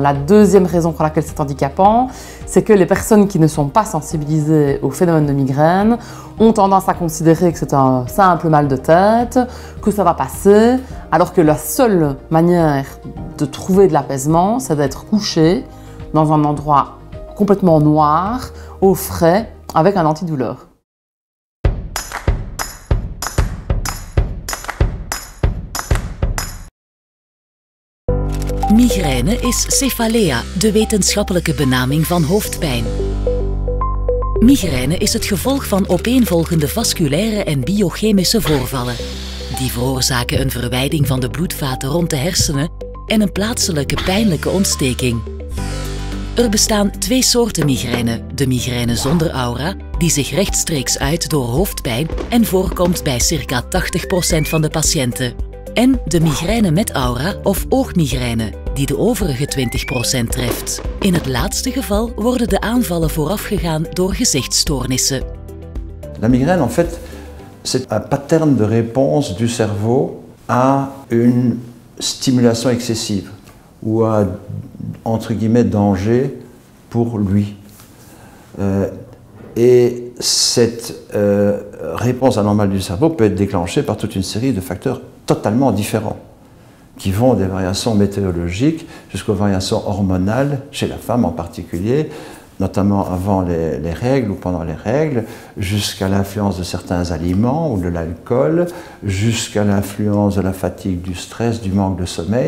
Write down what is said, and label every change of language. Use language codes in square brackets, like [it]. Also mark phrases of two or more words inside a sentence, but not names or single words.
[fr] La deuxième raison pour laquelle c'est handicapant, c'est que les personnes qui ne sont pas sensibilisées au phénomène de migraine ont tendance à considérer que c'est un simple mal de tête, que ça va passer, alors que la seule manière de trouver de l'apaisement, c'est d'être couché dans un endroit complètement noir, au frais, avec un antidouleur. [nl] Migraine is cephalea, de wetenschappelijke benaming van hoofdpijn. Migraine is het gevolg van opeenvolgende vasculaire en biochemische voorvallen. Die veroorzaken een verwijding van de bloedvaten rond de hersenen en een plaatselijke pijnlijke ontsteking. Er bestaan 2 soorten migraine. De migraine zonder aura, die zich rechtstreeks uit door hoofdpijn en voorkomt bij circa 80% van de patiënten. En de migraine met aura of oogmigraine, die de overige 20% treft. In het laatste geval worden de aanvallen voorafgegaan door gezichtsstoornissen. [fr] La migraine, en fait, c'est un pattern de réponse du cerveau à une stimulation excessive ou à, entre guillemets, danger pour lui. Et cette réponse anormale du cerveau peut être déclenchée par toute une série de facteurs totalement différents, qui vont des variations météorologiques jusqu'aux variations hormonales, chez la femme en particulier, notamment avant les règles ou pendant les règles, jusqu'à l'influence de certains aliments ou de l'alcool, jusqu'à l'influence de la fatigue, du stress, du manque de sommeil.